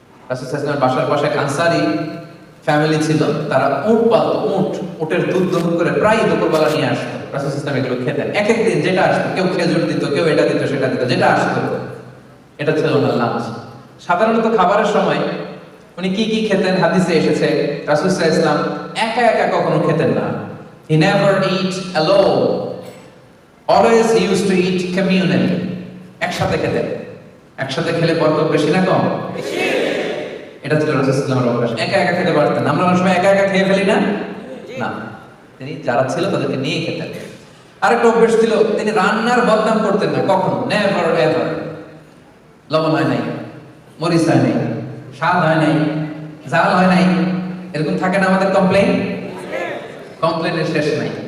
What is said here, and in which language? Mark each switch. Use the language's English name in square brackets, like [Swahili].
[Bangla] রাসূল সাল্লাল্লাহু আলাইহি ওয়াসাল্লামের বাসার পাশে আনসারী ফ্যামিলি ছিল, তারা উট পালতো, উটের দুধ দহন করে প্রায় দুপুরবেলা নিয়ে আসতো। রাসূল সাল্লাল্লাহু আলাইহি ওয়াসাল্লাম এগুলো খেতেন। এক এক দিন যেটা আসতো, কেউ খেজুর দিত, কেউ এটা দিত, সেটা দিত, যেটা আসতো এটা ছিল ওনার লাঞ্চ। সাধারণত খাবারের সময় উনি কি কি খেতেন হাদিসে এসেছে, রাসূল সাল্লাল্লাহু আলাইহি ওয়াসাল্লাম একা একা কখনো খেতেন না। [English] He never eat alone. Always he used to eat communally. [Bangla] একসাথে খেতেন। একসাথে খেলে বরকত বেশি না কম? বেশি। এটা ছিল রাসূল সাল্লাল্লাহু আলাইহি ওয়াসাল্লামের অভ্যাস। একা একা খেতে পারতেন। আমরা অনেক সময় একা একা খেয়ে ফেলি না? না। তিনি যারা ছিল তাদেরকে নিয়ে খেতেন। আরেকটা অভ্যাস ছিল, তিনি রান্নার বদনাম করতেন না কখনো, [English] Never ever. [Bangla] লবণ হয় নাই, মরিচ হয় নাই, স্বাদ হয় নাই, ঝাল হয় নাই, এরকম থাকে না আমাদের কমপ্লেইন? কমপ্লেনের শেষ নাই।